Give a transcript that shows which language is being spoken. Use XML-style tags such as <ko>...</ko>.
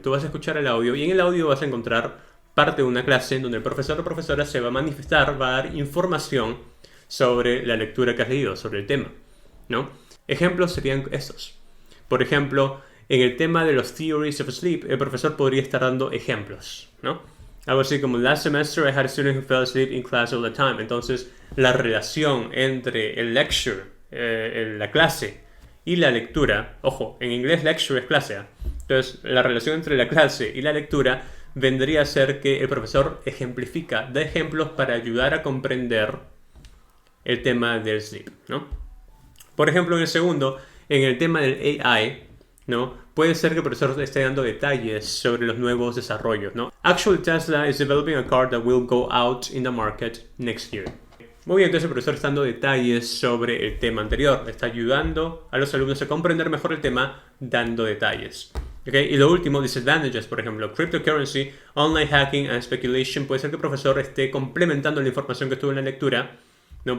<es>Tú vas a escuchar el audio y en el audio vas a encontrar parte de una clase en donde el profesor o profesora se va a manifestar, va a dar información sobre la lectura que has leído, sobre el tema, ¿no? Ejemplos serían estos. Por ejemplo, en el tema de los theories of sleep, el profesor podría estar dando ejemplos, ¿no? Algo así como:</es> <en>last semester I had a student who fell asleep in class all the time.</en> <es>Entonces, la relación entre el lecture, la clase, y la lectura, ojo, en inglés lecture es clase, ¿eh? Entonces, la relación entre la clase y la lectura vendría a ser que el profesor ejemplifica, da ejemplos para ayudar a comprender el tema del sleep, ¿no? Por ejemplo, en el segundo, en el tema del AI, ¿no? Puede ser que el profesor esté dando detalles sobre los nuevos desarrollos, ¿no?</es> <en>Actually, Tesla is developing a car that will go out in the market next year.</en> <es>Muy bien, entonces el profesor está dando detalles sobre el tema anterior. Está ayudando a los alumnos a comprender mejor el tema dando detalles. ¿Okay? Y lo último, disadvantages, por ejemplo,</es> <en>cryptocurrency, online hacking and speculation.</en> <es>Puede ser que el profesor esté complementando la información que estuvo en la lectura ¿no?</es>